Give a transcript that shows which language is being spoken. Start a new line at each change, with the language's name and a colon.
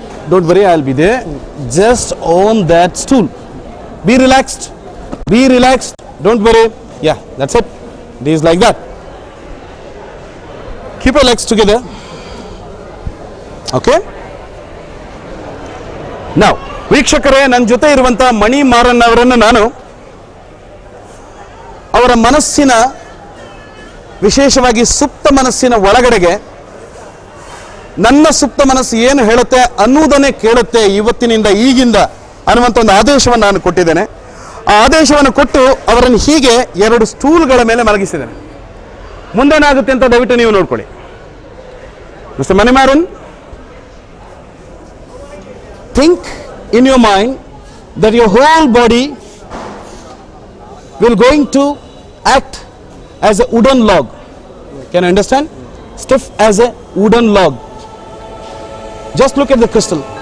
English: Don't worry, I'll be there. Just on that stool. Be relaxed. Be relaxed. Don't worry. Yeah, that's it. It is like that. Keep your legs together. Okay?
Kannada: Now, ವೀಕ್ಷಕರೇ, ನನ್ನ ಜೊತೆ ಇರುವಂತಹ ಮಣಿ ಮಾರನ್ ಅವರನ್ನು ನಾನು ಅವರ ಮನಸ್ಸಿನ, ವಿಶೇಷವಾಗಿ ಸುಪ್ತ ಮನಸ್ಸಿನ ಒಳಗಡೆಗೆ ನನ್ನ ಸುಪ್ತ ಮನಸ್ಸು ಏನು ಹೇಳುತ್ತೆ ಅನ್ನುವುದನ್ನೇ ಕೇಳುತ್ತೆ ಇವತ್ತಿನಿಂದ, ಈಗಿಂದ ಅನ್ನುವಂಥ ಒಂದು ಆದೇಶವನ್ನು ನಾನು ಕೊಟ್ಟಿದ್ದೇನೆ. ಆ ಆದೇಶವನ್ನು ಕೊಟ್ಟು ಅವರನ್ನು ಹೀಗೆ 2 ಸ್ಟೂಲ್ಗಳ ಮೇಲೆ ಮಲಗಿಸಿದ್ದೇನೆ. ಮುಂದೇನಾಗುತ್ತೆ ಅಂತ ದಯವಿಟ್ಟು ನೀವು ನೋಡ್ಕೊಳ್ಳಿ.
English: Mister Mani Maran, think in your mind that your whole body will going to act as a wooden log. Can you understand? Stiff as a wooden log. Just look at the crystal.